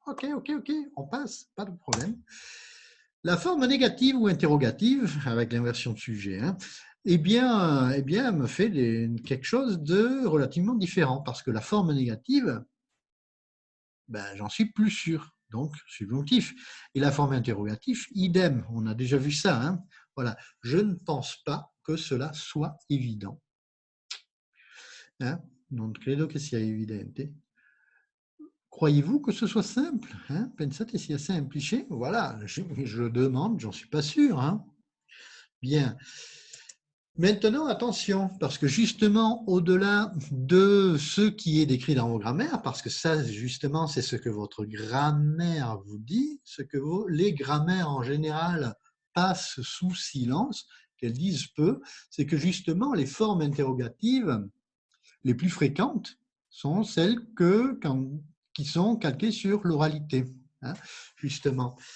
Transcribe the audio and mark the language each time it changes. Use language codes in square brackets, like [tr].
[fr] Ok, on passe, pas de problème. La forme négative ou interrogative, avec l'inversion de sujet, hein, eh bien, me fait quelque chose de relativement différent, parce que la forme négative, ben, j'en suis plus sûr, donc subjonctif. Et la forme interrogative, idem, on a déjà vu ça. Hein. Voilà, je ne pense pas que cela soit évident. Hein? [it] Non credo che sia evidente. [fr] Croyez-vous que ce soit simple? Hein? [it] Pensate sia semplice? [fr] Voilà, je demande, j'en suis pas sûr. Hein? Bien. Maintenant, attention, parce que justement, au-delà de ce qui est décrit dans vos grammaires, parce que ça, justement, c'est ce que votre grammaire vous dit, ce que les grammaires en général passent sous silence, qu'elles disent peu, c'est que justement, les formes interrogatives les plus fréquentes sont celles qui sont calquées sur l'oralité, hein, justement.